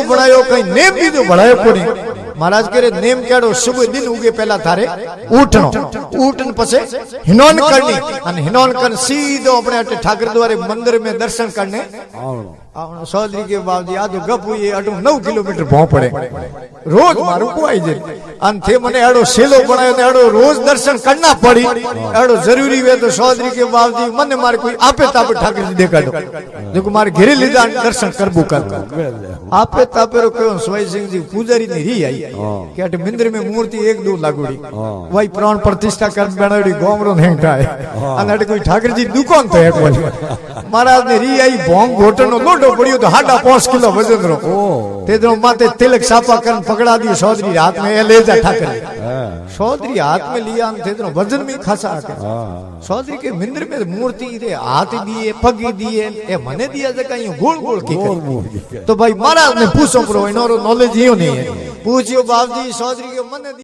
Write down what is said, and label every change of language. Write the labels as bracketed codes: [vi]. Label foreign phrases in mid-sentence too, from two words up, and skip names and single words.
[rwr] बनायो कई नेम बीजो बनायो कोनी महाराज करे नेम केड़ो सुबह दिन उगे पहला थारे उठन पछे हिनोन करनी अन हिनोन कर सीधो अपने ठाकर द्वारे मंदिर में दर्शन करने चौधरी के बाबजी आ तो गप हुई अटू 9 किलोमीटर भों पड़े रोज मारू कुआई जे अन थे मने एड़ो सेलो बनायो ने एड़ो रोज दर्शन करना पड़ी एड़ो जरूरी वे तो चौधरी के बाबजी मने मारे कोई आपे तापे ठाकुर जी देखा दो देखो मारे घेरे लीधा दर्शन करबू कर आपे तापे रो कहो सोई सिंह जी पुजारी ने री आई के अट मंदिर में मूर्ति 1-2 लागोड़ी वही प्राण प्रतिष्ठा कर बनाड़ी गोमरो नहीं ठाए अन अट कोई ठाकुर जी दुकान तो एक बोली महाराज ने री आई भोंग घोटनो लोडो पड़ियो तो 5.5 किलो वजन रो तेदरो माथे तिलक सापा करन पकड़ा दियो चौधरी हाथ में ले जा ठाकुर चौधरी हाथ में लिया तेदरो वजन में खासा आके चौधरी के मंदिर में मूर्ति रे हाथ दिए पग दिए ए मने दिया जका यूं गोल गोल की तो भाई महाराज ने पूछो प्रो इनरो नॉलेज यो नहीं है पूछियो बाबजी चौधरी के मने